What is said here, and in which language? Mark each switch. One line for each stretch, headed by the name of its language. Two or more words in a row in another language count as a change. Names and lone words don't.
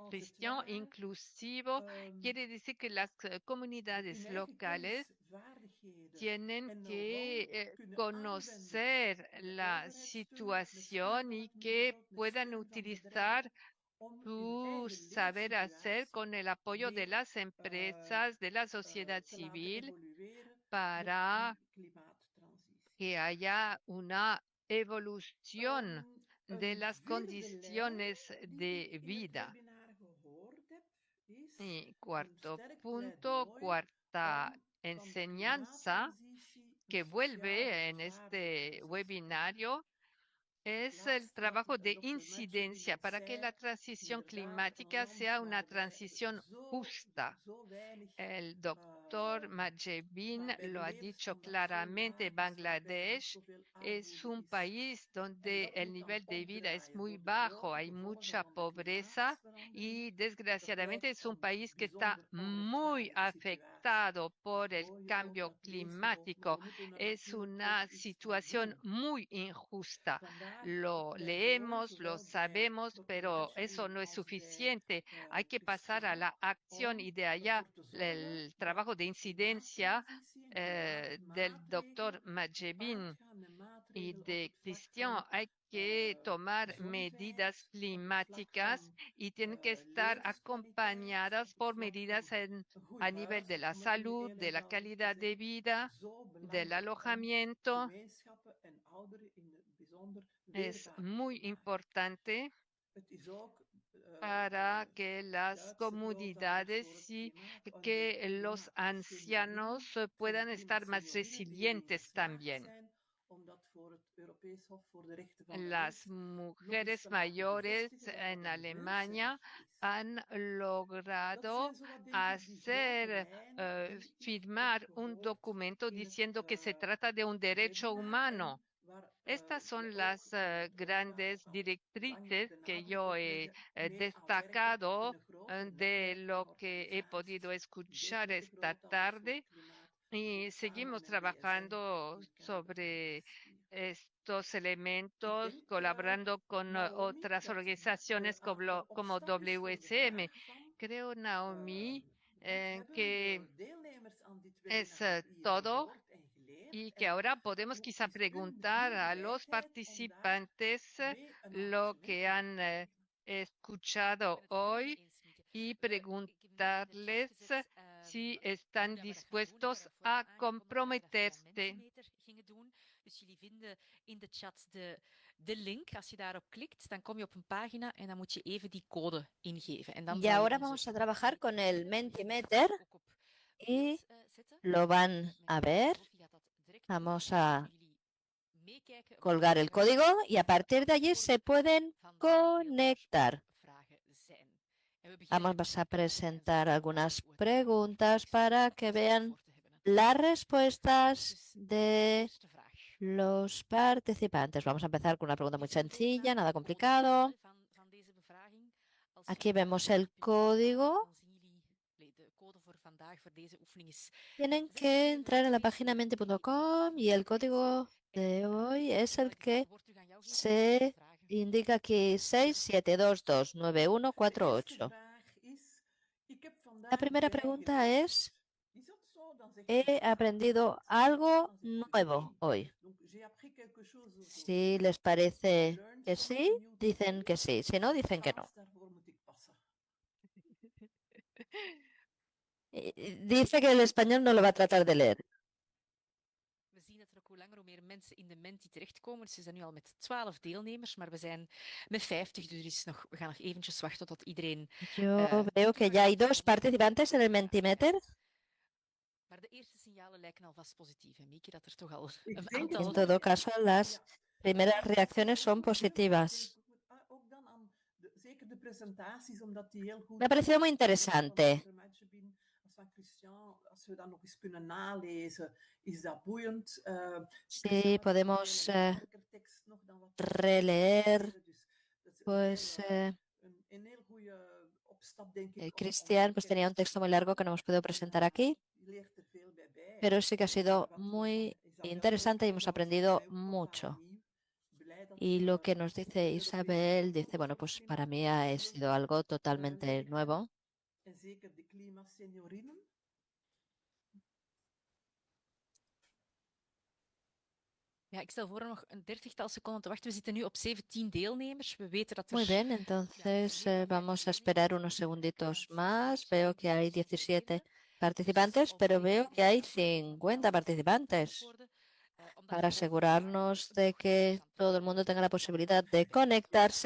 Spanish: Christian, inclusivo quiere decir que las comunidades locales tienen que conocer la situación y que puedan utilizar su saber hacer con el apoyo de las empresas, de la sociedad civil, para que haya una evolución de
Dutch: Een
Spanish: las
Dutch: vierde lijn
Spanish: condiciones
Dutch: die de ik in het
Spanish: vida.
Dutch: webinar gehoord heb, is
Spanish: Y
Dutch: een
Spanish: cuarto
Dutch: sterk
Spanish: punto,
Dutch: pleidooi
Spanish: cuarta
Dutch: om van de
Spanish: enseñanza
Dutch: klimaattransitie
Spanish: que
Dutch: een sociaal
Spanish: vuelve en
Dutch: vervaarde
Spanish: este
Dutch: transitie te maken.
Spanish: webinario
Dutch: Het
Spanish: es el
Dutch: laatste wat
Spanish: trabajo de
Dutch: Dr.
Spanish: incidencia
Dutch: Matjebin
Spanish: para que la
Dutch: zei,
Spanish: transición
Dutch: inderdaad, een
Spanish: climática
Dutch: land
Spanish: sea una
Dutch: waar wij
Spanish: transición
Dutch: zo
Spanish: justa.
Dutch: weinig,
Spanish: El doctor Majebin
Dutch: waarbij
Spanish: lo
Dutch: de
Spanish: ha dicho
Dutch: levensstandaard zo
Spanish: claramente.
Dutch: laag is, waarbij er nog
Spanish: Bangladesh
Dutch: zoveel
Spanish: es
Dutch: armoede
Spanish: un
Dutch: is.
Spanish: país
Dutch: En
Spanish: donde
Dutch: dat
Spanish: el
Dutch: moet dan
Spanish: nivel de vida es
Dutch: omdraaien
Spanish: muy
Dutch: voor de
Spanish: bajo,
Dutch: grote
Spanish: hay
Dutch: gevolgen
Spanish: mucha
Dutch: van de
Spanish: pobreza
Dutch: klimaatverandering.
Spanish: y desgraciadamente
Dutch: Dat
Spanish: es un
Dutch: leidt
Spanish: país
Dutch: tot
Spanish: que está
Dutch: bijzonder
Spanish: muy
Dutch: onrechtvaardige situatie.
Spanish: afectado por el
Dutch: Hoor je ook
Spanish: cambio
Dutch: dat lezen we ook, maar
Spanish: climático.
Dutch: we moeten er
Spanish: Es
Dutch: natuurlijk
Spanish: una
Dutch: ook iets aan
Spanish: situación
Dutch: doen.
Spanish: muy injusta.
Dutch: Vandaar
Spanish: Lo
Dutch: het pleidooi,
Spanish: leemos, lo
Dutch: zowel bij
Spanish: sabemos,
Dutch: Dr.
Spanish: pero eso
Dutch: Matjebin
Spanish: no es
Dutch: als bij
Spanish: suficiente. Hay que pasar a
Dutch: Christian,
Spanish: la acción y de allá
Dutch: ervoor te zorgen
Spanish: el
Dutch: dat
Spanish: trabajo de incidencia
Dutch: klimaattransitie en
Spanish: del doctor
Dutch: klimaatmaatregelen
Spanish: Majebin
Dutch: gepaard gaan met
Spanish: y
Dutch: maatregelen op
Spanish: de
Dutch: het vlak
Spanish: Cristian.
Dutch: van
Spanish: Hay que tomar medidas
Dutch: gezondheid, op het vlak
Spanish: climáticas
Dutch: van
Spanish: y tienen que estar
Dutch: levenskwaliteit,
Spanish: acompañadas
Dutch: op het
Spanish: por
Dutch: vlak van
Spanish: medidas
Dutch: een goed
Spanish: a nivel
Dutch: huis,
Spanish: de la
Dutch: om het nu
Spanish: salud,
Dutch: heel
Spanish: de la
Dutch: eenvoudig te
Spanish: calidad de
Dutch: zeggen.
Spanish: vida,
Dutch: Zo
Spanish: del
Dutch: belangrijk om
Spanish: alojamiento.
Dutch: gemeenschappen en ouderen in het bijzonder
Spanish: Es
Dutch: weerbaarder
Spanish: muy
Dutch: te maken.
Spanish: importante
Dutch: Het is ook
Spanish: para
Dutch: de
Spanish: que las
Dutch: Duitse grootouders
Spanish: comunidades
Dutch: voor het
Spanish: y
Dutch: klimaat en
Spanish: que
Dutch: de
Spanish: los
Dutch: klimaatseniorinnen,
Spanish: ancianos
Dutch: voor de
Spanish: puedan estar más
Dutch: klimaatseniorinnen die erin
Spanish: resilientes
Dutch: geslaagd
Spanish: también.
Dutch: zijn om dat voor het Europees Hof voor de Rechten van de
Spanish: Las
Dutch: Mens nog eens
Spanish: mujeres
Dutch: te laten
Spanish: mayores
Dutch: bevestigen dat
Spanish: en
Dutch: dat een
Spanish: Alemania
Dutch: mensenrecht is.
Spanish: han
Dutch: Dat
Spanish: logrado
Dutch: zijn zowat, denk ik, die grote
Spanish: hacer
Dutch: lijnen die ik
Spanish: firmar
Dutch: heb
Spanish: un
Dutch: gehoord
Spanish: documento
Dutch: in het
Spanish: diciendo que se trata de un derecho
Dutch: webinar
Spanish: humano.
Dutch: en waar
Spanish: Estas
Dutch: je
Spanish: son
Dutch: ook
Spanish: las
Dutch: in het webinar
Spanish: grandes
Dutch: nogal
Spanish: directrices
Dutch: de
Spanish: que
Dutch: nadruk
Spanish: yo
Dutch: op
Spanish: he
Dutch: leggen, mee aan werken
Spanish: destacado
Dutch: in een groter
Spanish: de
Dutch: netwerk van
Spanish: lo que he podido
Dutch: organisaties. Denk
Spanish: escuchar
Dutch: met de
Spanish: esta
Dutch: grootouders voor
Spanish: tarde
Dutch: het klimaat, maar
Spanish: y
Dutch: ook samen
Spanish: seguimos
Dutch: met BSN
Spanish: trabajando
Dutch: in het kader van
Spanish: sobre
Dutch: ISPIR.
Spanish: estos
Dutch: Ik
Spanish: elementos,
Dutch: denk,
Spanish: colaborando con
Dutch: Naomi,
Spanish: otras
Dutch: dat
Spanish: organizaciones
Dutch: de
Spanish: como
Dutch: opstap is voor de
Spanish: WSM.
Dutch: vraag van
Spanish: Creo, Naomi,
Dutch: wat hebben
Spanish: que
Dutch: de deelnemers aan dit
Spanish: es
Dutch: webinar hier
Spanish: todo
Dutch: gehoord en geleerd
Spanish: y que
Dutch: en
Spanish: ahora podemos
Dutch: hoe
Spanish: quizá
Dutch: is hun
Spanish: preguntar a los
Dutch: bereidheid om daar
Spanish: participantes
Dutch: mee een
Spanish: lo
Dutch: engagement
Spanish: que
Dutch: in
Spanish: han
Dutch: te nemen.
Spanish: escuchado
Dutch: Ik ben het helemaal mee
Spanish: hoy
Dutch: eens, Mieke.
Spanish: y
Dutch: Ik heb net in de
Spanish: preguntarles
Dutch: chat gezet
Spanish: si
Dutch: hoe
Spanish: están
Dutch: dat we dat gaan doen. Ik had
Spanish: dispuestos
Dutch: dat vooraf
Spanish: a
Dutch: aangekondigd dat we dat via
Spanish: comprometerse.
Dutch: Mentimeter gingen doen. Dus jullie vinden in de chat de link. Als je daarop klikt, dan kom je op een pagina en dan moet je even die code ingeven. En dan
Spanish: Y
Dutch: zal je
Spanish: ahora
Dutch: onze
Spanish: vamos a trabajar con el Mentimeter
Dutch: uitleg ook op
Spanish: y
Dutch: beeld zetten.
Spanish: lo van a ver.
Dutch: Sophie gaat dat direct doen.
Spanish: Vamos
Dutch: Dan
Spanish: a
Dutch: kunnen jullie meekijken wat
Spanish: colgar el
Dutch: er
Spanish: código y a partir de allí se pueden
Dutch: van de
Spanish: conectar.
Dutch: vragen zijn. En we beginnen
Spanish: Vamos a
Dutch: met
Spanish: presentar algunas
Dutch: hoe het
Spanish: preguntas para que vean
Dutch: voor te hebben, hè. las respuestas Dus
Spanish: de
Dutch: eerste vraag.
Spanish: los participantes. Vamos a empezar con una pregunta muy
Dutch: Dit is een
Spanish: sencilla, nada
Dutch: zogenaamde
Spanish: complicado.
Dutch: code van deze bevraging. Als
Spanish: Aquí
Dutch: jullie
Spanish: vemos
Dutch: naar
Spanish: el
Dutch: het punt aanstaan,
Spanish: código.
Dutch: dan zien jullie de code voor vandaag voor deze oefening is
Spanish: Tienen que entrar en la página menti.com y el código de hoy es el que se indica aquí, 67229148. La primera pregunta es, he aprendido algo nuevo hoy. Si les parece que sí, dicen que sí. Si no, dicen que no. Dice que el español no lo va a tratar de leer.
Dutch: We zien dat er ook hoe langer hoe meer mensen in de Menti terechtkomen. Dus we zijn nu al met 12 deelnemers, maar we zijn met 50, dus we gaan nog eventjes wachten tot iedereen...
Spanish: Yo veo que ya hay 2 participantes en el Mentimeter.
Dutch: Maar de eerste signalen lijken alvast positief, hè, Mieke, dat er toch al Ik een denk aantal...
Spanish: En todo caso, las primeras reacciones son positivas.
Dutch: Ook dan aan zeker de presentaties, omdat die heel goed...
Spanish: Me ha parecido muy interesante.
Dutch: Als we dat nog eens kunnen nalezen, is dat boeiend.
Spanish: Sí, podemos releer, pues Cristian pues tenía un texto muy largo que no hemos podido presentar aquí, pero sí que ha sido muy interesante y hemos aprendido mucho. Y lo que nos dice Isabel, dice, bueno, pues para mí ha sido algo totalmente nuevo.
Dutch: Ja, ik stel voor nog een 30-tal seconden te wachten. We zitten nu op 17 deelnemers. We weten dat
Spanish: Muy bien, entonces vamos a esperar unos segunditos más. Veo que hay 17 participantes, pero veo que hay 50 participantes. para asegurarnos de que todo el mundo tenga la posibilidad de conectarse.